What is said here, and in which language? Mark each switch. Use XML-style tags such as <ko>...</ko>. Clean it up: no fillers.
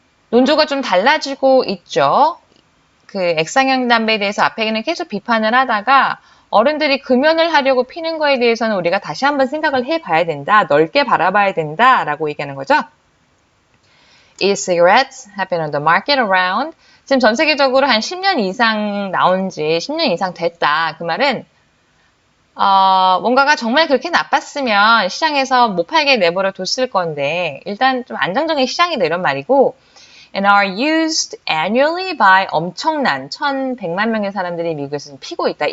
<ko>논조가 좀 달라지고 있죠. 그 액상형 담배에 대해서 앞에는 계속 비판을 하다가 어른들이 금연을 하려고 피는 거에 대해서는 우리가 다시 한번 생각을 해봐야 된다. 넓게 바라봐야 된다라고 얘기하는 거죠.</ko> <en>E-cigarettes have been on the market around.</en> <ko>지금 전 세계적으로 한 10년 이상 나온 지 10년 이상 됐다. 그 말은 뭔가가 정말 그렇게 나빴으면 시장에서 못 팔게 내버려 뒀을 건데 일단 좀 안정적인 시장이다 이런 말이고</ko> <en>and are used annually by</en> <ko>엄청난 1,100만 명의 사람들이 미국에서 피고 있다.</ko>